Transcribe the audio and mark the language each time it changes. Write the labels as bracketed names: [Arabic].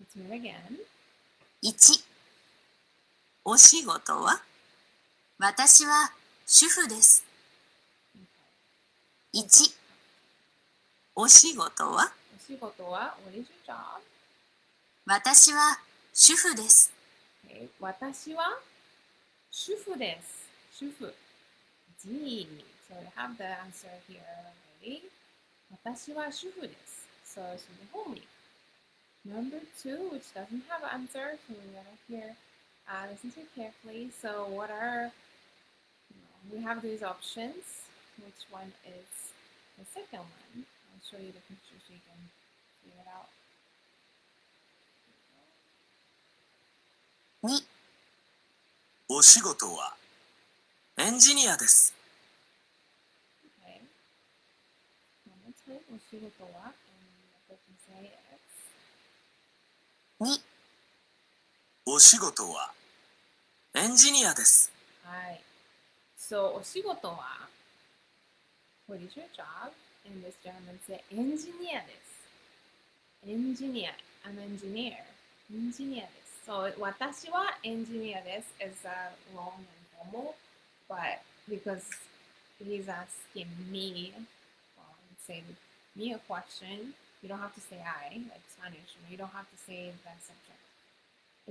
[English] Let's hear it again. [Japanese] 1、お仕事は？私は主婦です。 1、お仕事は？お仕事は [English] what is your job? [Japanese] 私は主婦です。 Okay, 私は主婦です。主婦。D. [English] So we have the answer here already. [Japanese] 私は主婦です。 [English] So it's the homely. Number 2, which doesn't have an answer, so we gotta hear, listen to it carefully. So what are, we have these options. Which one is the second one? I'll show you the picture so you can figure it out. [Japanese] 2、お仕事はエンジニアです。 [English] Okay. One more time. [Japanese] お仕事は [English] and the person say is [Japanese] 2、お仕事はエンジニアです。はい。 [English] So [Japanese] お仕事は [English] what is your job? And this gentleman said [Japanese] エンジニアです。 [English] エンジニア。I'm an engineer. [Japanese] エンジニアです。 [English] So [Japanese] 私はエンジニアです [English] is long and formal, but because he's asking me, say me a question, you don't have to say I, like Spanish, you don't have to say the subject.